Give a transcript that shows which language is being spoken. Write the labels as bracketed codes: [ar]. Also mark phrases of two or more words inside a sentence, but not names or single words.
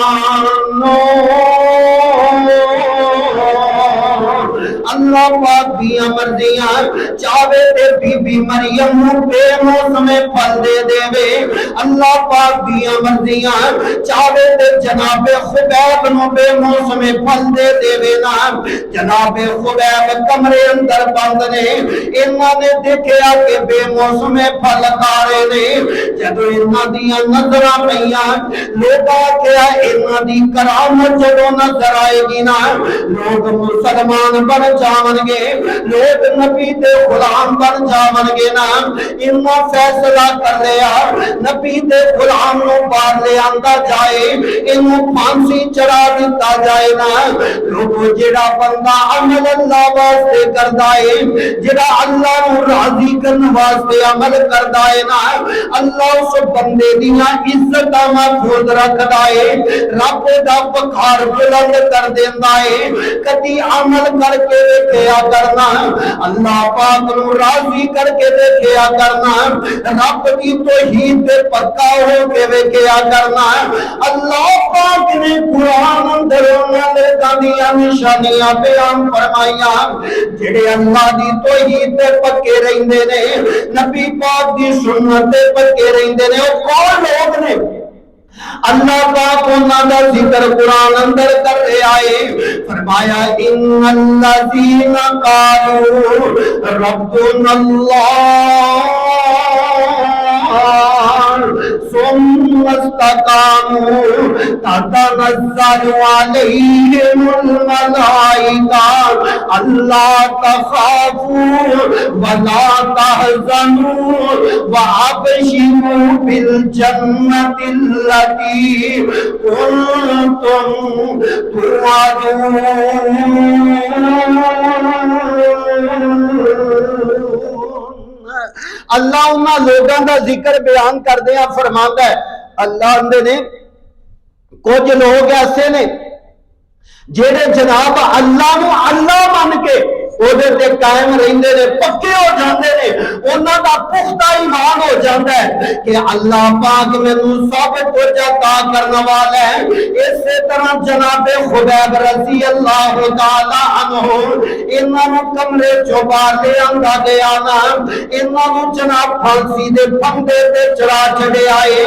[pa] اللہ پاک دیاں مرضیاں چاہے تے بی بی مریم نو بے موسم پھل دے دے وے اللہ پاک دیاں مرضیاں چاہے تے جناب خبیب نو بے موسم پھل دے دے وے نا جناب خبیب کمرے اندر بند نے انہاں نے دیکھیا کہ بے موسم پھل کھا رہے نے جدو انہاں دیاں نظراں پیاں لوگاں کیا انہاں دی کرامت جدو نظر آئے گی نا لوگ مسلمان بن جاون گے لوگ نبی دے غلام بن جاون گے نا انہاں فیصلہ کر لیا نبی دے غلام نو باہر لے آندا جائے انہوں پھانسی چڑھا دیتا جائے نا لوگوں جڑا بندہ عمل اللہ واسطے کردا ہے جڑا اللہ نو راضی کرن واسطے عمل کردا ہے نا اللہ اس بندے دیاں عزتاں محفوظ رکھدا ہے رب دا وقار بلند کر دیندا ہے کدی عمل کر کے دیکھیا کرنا اللہ پاک نو راضی کر کے دیکھیا کرنا رب کی توحید پہ پکا ہو کے دیکھیا کرنا اللہ پاک نے قرآن اندر انہاں دیاں نشانیاں بیان فرمائیاں جڑے اللہ دی توحید پہ پکے رہندے نے نبی پاک دی سنت پہ پکے رہندے نے او کون لوگ نے اللہ پاک انہاں دا ذکر قرآن اندر کر رہے آئے فرمایا [ar] ان الذین قالوا ربنا اللہ ثم استقاموا تتنزل علیہم الملائکہ الا تخافوا ولا تحزنوا وابشروا بالجنة التي كنتم توعدون [pa] اللہ انہاں لوگاں دا ذکر بیان کر دیا فرماندا ہے اللہ اندے نے کچھ لوگ ایسے نے جڑے جناب اللہ نو اللہ مان کے ਉਹਦੇ ਤੇ ਕਾਇਮ ਰਹਿੰਦੇ ਨੇ, ਪੱਕੇ ਹੋ ਜਾਂਦੇ ਨੇ, ਉਹਨਾਂ ਦਾ ਪੁਖਤਾ ਈਮਾਨ ਹੋ ਜਾਂਦਾ ਹੈ ਕਿ ਅੱਲਾਹ ਪਾਕ ਮੈਨੂੰ ਸਭ ਕੁਝ عطا ਕਰਨ ਵਾਲਾ ਹੈ। ਇਸੇ ਤਰ੍ਹਾਂ ਜਨਾਬੇ ਖੁਬੈਬ [ar] رضي الله تعالى عنه, [pa] ਇਹਨਾਂ ਨੂੰ ਕਮਰੇ ਚੋਂ ਬਾਹਰ ਲਿਆਂਦਾ ਗਿਆ ਨਾ, ਇਹਨਾਂ ਨੂੰ ਜਨਾਬ ਫਾਂਸੀ ਦੇ ਫੰਦੇ ਤੇ ਚੜਾ ਛੜਿਆਏ।